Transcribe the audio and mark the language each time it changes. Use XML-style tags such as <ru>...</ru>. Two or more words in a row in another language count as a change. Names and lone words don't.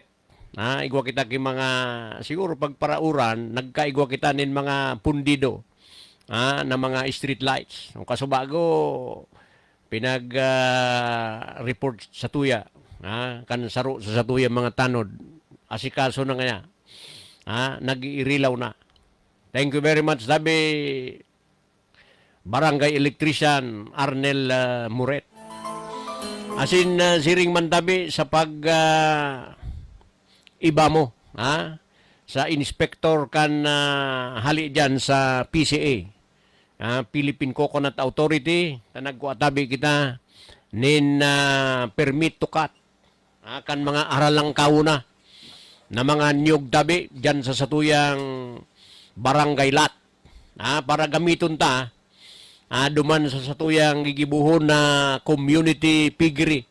<bik>Igwa kita ki mga, siguro pagparauran, nagkaigwa kita nin mga pundido na mga street lights. Ang kasubago, pinag-report sa tuya, kan saro sa tuya mga tanod, asikaso na nga nag-iirilaw na.</bik> <en>Thank you very much,</en> <bik>sabi Barangay Electrician Arnel Moret. Asin siring man tabi sa pag iba mo, ha? Sa inspector kan hali dyan sa PCA, Philippine Coconut Authority, na nagkuatabi kita nin</bik> <en>permit to cut,</en> <bik>kan mga aralang kauna na mga niyog tabi dyan sa satuyang barangay lot, para gamiton ta duman sa satuyang gigibuhon na</bik> <en>community piggery.</en>